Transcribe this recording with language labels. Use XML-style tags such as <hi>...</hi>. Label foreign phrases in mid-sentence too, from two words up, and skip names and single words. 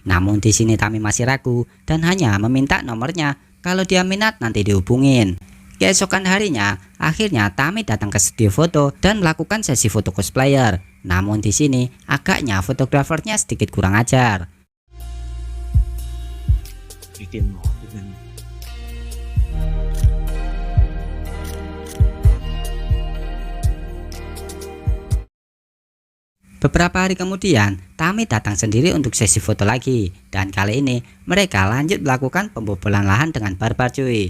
<id>Namun di sini Tami masih ragu dan hanya meminta nomornya, kalau dia minat nanti dihubungin. Keesokan harinya, akhirnya Tami datang ke studio foto dan melakukan sesi foto cosplayer. Namun di sini agaknya fotografernya sedikit kurang ajar.</id> <tl>Bikin mo. Tignan mo.</tl> <id>Beberapa hari kemudian, Tami datang sendiri untuk sesi foto lagi, dan kali ini mereka lanjut melakukan pembobolan lahan dengan barbar cuy.</id>